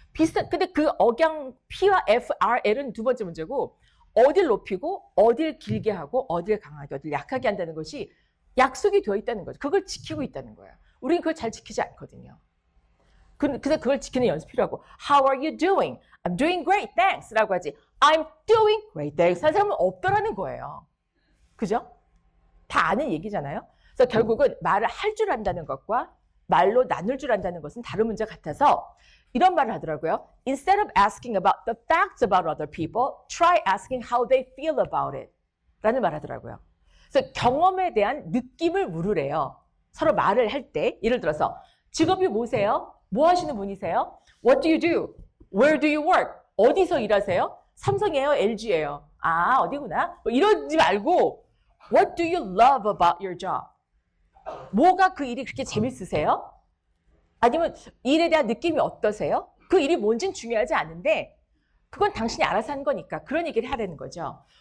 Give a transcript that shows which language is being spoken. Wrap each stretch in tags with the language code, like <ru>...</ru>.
<ko>비슷한 근데 그 억양 P와 F, R, L은 두 번째 문제고 어딜 높이고 어딜 길게 하고 어딜 강하게 어딜 약하게 한다는 것이 약속이 되어 있다는 거죠. 그걸 지키고 있다는 거예요. 우리는 그걸 잘 지키지 않거든요. 근데 그걸 지키는 연습이 필요하고</ko> <en>How are you doing? I'm doing great, thanks</en> <ko>라고 하지 I'm doing great, thanks 한 사람은 없더라는 거예요. 그죠? 다 아는 얘기잖아요. 그래서 결국은 말을 할 줄 안다는 것과 말로 나눌 줄 안다는 것은 다른 문제 같아서 이런 말을 하더라고요.</ko> <en>Instead of asking about the facts about other people, try asking how they feel about it.</en> <ko>라는 말 하더라고요. 그래서 경험에 대한 느낌을 물으래요. 서로 말을 할 때. 예를 들어서 직업이 뭐세요? 뭐 하시는 분이세요?</ko> <en>What do you do? Where do you work?</en> <ko>어디서 일하세요? 삼성이에요? LG예요? 아, 어디구나? 뭐 이러지 말고</ko> <en>What do you love about your job?</en> <ko>뭐가 그 일이 그렇게 재밌으세요? 아니면 일에 대한 느낌이 어떠세요? 그 일이 뭔지는 중요하지 않은데 그건 당신이 알아서 한 거니까 그런 얘기를 하라는 거죠.</ko>